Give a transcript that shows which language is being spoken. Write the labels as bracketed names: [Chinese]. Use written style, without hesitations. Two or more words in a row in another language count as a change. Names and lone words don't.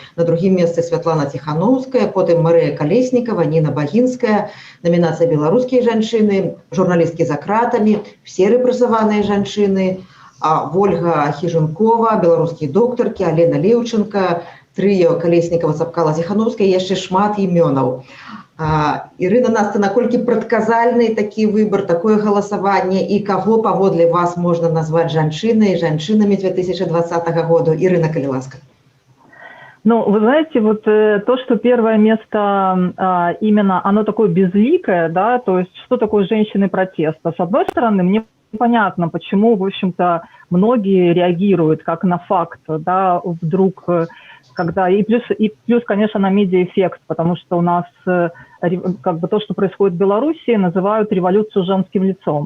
[Belarusian] На другім месцы Святлана Ціхановская, потым Марыя Калеснікава, Ніна Багінская, намінацыя беларускія жанчыны, журналісткі за кратамі, все рэпрэсаваныя жанчыны, Вольга Хіжункова, беларускія доктаркі, Алена Леўченка, трыё Калеснікава, Цапкала, Ціхановская, яшчэ шмат імёнаў. Ірына, Наста, наколькі прадказальны такі выбар, такое галасаванне, і каго паводле вас можна назваць жанчынай, жанчынамі 2020 года? Ірына, калі ласка. [Russian] Ну, вы знаете, вот то, что первое место именно, оно такое безликое, да, то есть что такое женщины протеста? С одной стороны, мне понятно, почему, в общем-то, многие реагируют как на факт, да, вдруг, когда, и плюс, конечно, на медиаэффект, потому что у нас как бы то, что происходит в Беларуси, называют революцию женским лицом.